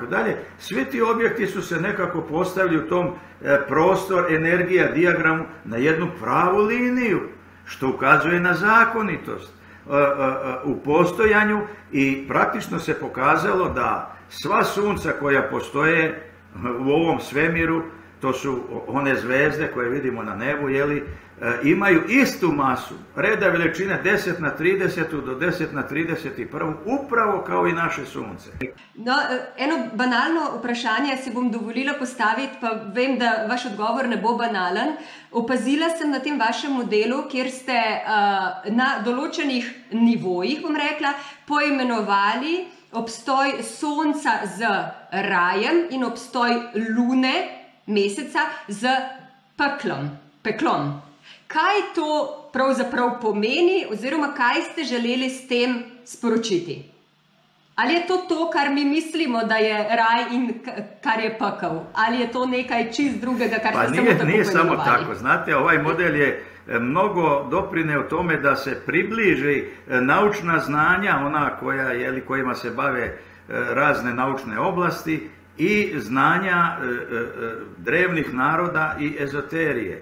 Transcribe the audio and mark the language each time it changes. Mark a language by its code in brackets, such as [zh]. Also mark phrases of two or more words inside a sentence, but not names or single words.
[sr] dalje, svi ti objekti su se nekako postavili u tom prostor, energija, dijagramu na jednu pravu liniju, što ukazuje na zakonitost u postojanju, i praktično se pokazalo da sva sunca koja postoje u ovom svemiru, to su one zvezde koje vidimo na nebu, imaju istu masu, reda veličine 10 na 30 do 10 na 31, upravo kao i naše sunce. [sl] No, eno banalno vprašanje si bom dovolila postaviti, pa vem, da vaš odgovor ne bo banalen. Opazila sem na tem vašem modelu, kjer ste na določenih nivojih, bom rekla, poimenovali obstoj sonca z rajem in obstoj lune, meseca, z peklom. Kaj to pravzaprav pomeni, oziroma kaj ste želeli s tem sporočiti? Ali je to, kar mi mislimo, da je raj in kar je pekel? Ali je to nekaj čist drugega, kar ste samo tako poimenovali? [sr] Nije samo tako. Znate, ovaj model je mnogo doprineo tome da se približi naučna znanja, ona kojima se bave razne naučne oblasti, i znanja drevnih naroda i ezoterije.